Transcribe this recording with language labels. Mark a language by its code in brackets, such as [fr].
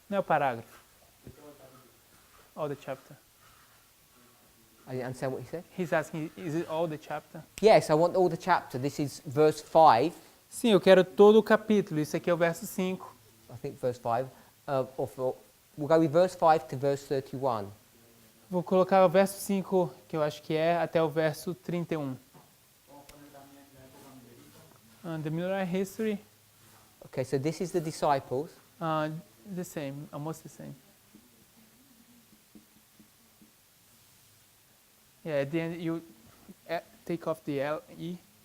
[pt] Não é o parágrafo. [en] All the chapter. I didn't understand what he said. He's asking, is it all the chapter? Yes, I want all the chapter. This is verse 5. [pt] Sim, eu quero todo o capítulo. Isso aqui é o verso 5. [en] I think verse 5. We'll go with verse 5 to verse 31. [pt] Vou colocar o verso 5, que eu acho que é, até o verso 31. [en] The Millerite history, Okay, so this is the disciples. the same, almost the same. Yeah, at the end you take off the L, E.